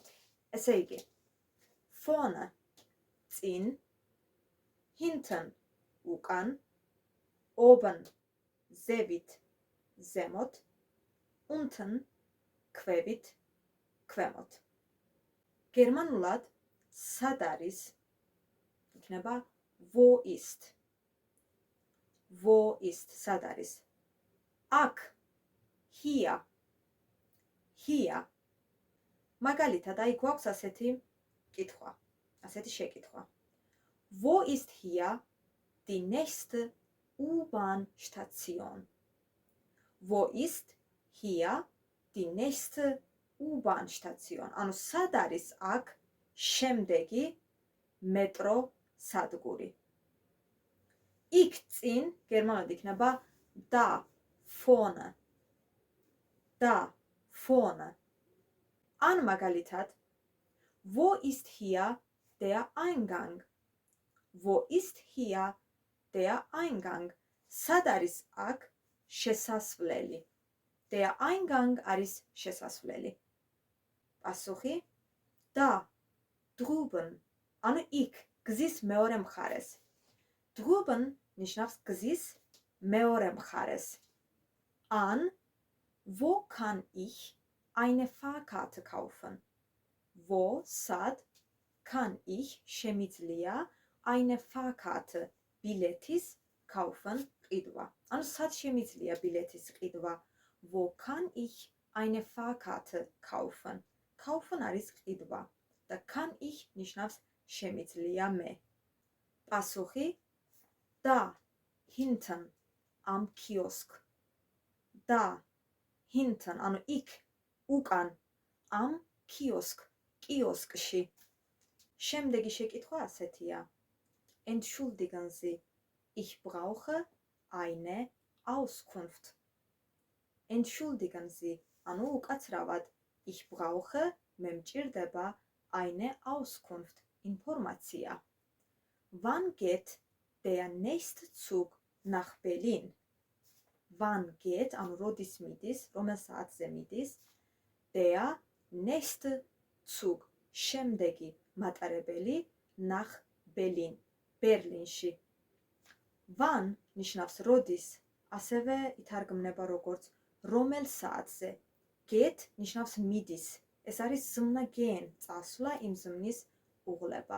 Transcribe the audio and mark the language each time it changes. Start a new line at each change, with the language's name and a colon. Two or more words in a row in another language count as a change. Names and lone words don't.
Georgian: ესე იგი ფონა წინ, hinten უკან, oben ზევით, ზემოთ, unten ქვევით, ქვემოთ. გერმანულად სად არის იქნება
German: wo ist. wo ist
Georgian: სად არის? აქ,
German: hier. hier.
Georgian: მაგალითად, აი გვაქვს ასეთი კითხვა, ასეთი შეკითხვა.
German: Wo ist hier die nächste U-Bahn-Station? Wo ist hier die nächste U-Bahn-Station?
Georgian: ანუ სად არის აქ შემდეგი მეტრო სადგური? იქ წინ გერმანულად იქნება
German: da vorne. da vorne.
Georgian: ან მაგალითად,
German: wo ist hier der Eingang? Wo ist hier der Eingang?
Georgian: სად არის აქ შესასვლელი?
German: Der Eingang
Georgian: არის შესასვლელი. პასუხი
German: da drüben.
Georgian: ანუ იქ გზის მეორე მხარეს. drüben ნიშნავს გზის მეორე მხარეს.
German: ან wo kann ich eine Fahrkarte kaufen? Wo სად kann ich შემიძლია eine Fahrkarte ბილეთის kaufen ყიდვა.
Georgian: ანუ სად შემიძლია ბილეთის ყიდვა?
German: Wo kann ich eine Fahrkarte kaufen?
Georgian: kaufen არის ყიდვა და
German: kann ich
Georgian: ნიშნავს შემიძლია მე. პასუხი
German: da hinten am Kiosk. da hinten
Georgian: ანუ იქ უკან
German: am Kiosk
Georgian: კიოსკში. შემდეგი შეკითხვა ასეთია.
German: Entschuldigen Sie, ich brauche eine Auskunft. Entschuldigen Sie,
Georgian: ანუ უკაცრავად,
German: ich brauche,
Georgian: მე მჭირდება
German: eine Auskunft,
Georgian: ინფორმაცია.
German: Wann geht der nächste Zug nach Berlin? Wann geht,
Georgian: ანუ როდის მიდის, რომელ საათზე მიდის,
German: der nächste Zug,
Georgian: შემდეგი მატარებელი
German: nach Berlin,
Georgian: ბერლინში. Wann ნიშნავს როდის, ასევე ითარგმნება როგორც რომელ საათზე. Geht ნიშნავს მიდის. ეს არის ზმნა gehen, წასვლა, იმ ზმნის უღლება.